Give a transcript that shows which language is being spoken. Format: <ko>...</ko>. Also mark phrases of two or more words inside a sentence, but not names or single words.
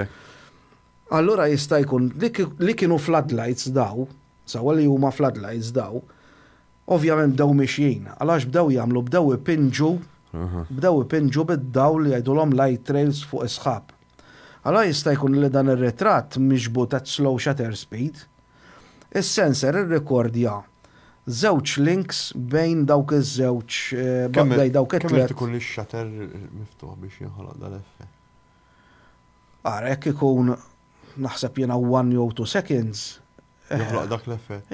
<mt>Allura jista' jkun li kienu floodlights daw, sawa li huma floodlights daw, ovvjament bdew mixjin, għalax bdew ipinġu bid-dawl li jgħidulhom</mt> <en>light trails</en> <mt>fuq isħab. Allura jista' jkun li dan ir-ritratt miġbut</mt> <en>at slow shutter speed.</en> <mt>Is-sensor irrekordja żewġ links bejn dawk iż-żewġ bej dawk it-tliet. Kemm ikun ix-shutter miftuħ biex jinħoloq dal-effett? Ara jekk ikun naħseb jiena 1 jew 2 seconds. Joħloq dak l-effett.</mt>